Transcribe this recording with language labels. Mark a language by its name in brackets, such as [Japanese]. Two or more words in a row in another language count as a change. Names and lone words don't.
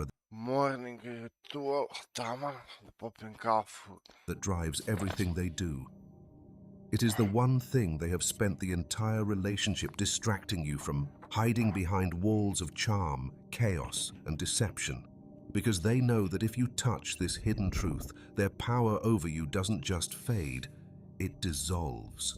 [English] Morning ritual, [Bosnian] taman, da popijem kafu. [English] that drives everything they do. It is the one thing they have spent the entire relationship distracting you from, hiding behind walls of charm, chaos, and deception. Because they know that if you touch this hidden truth, their power over you doesn't just fade, it dissolves.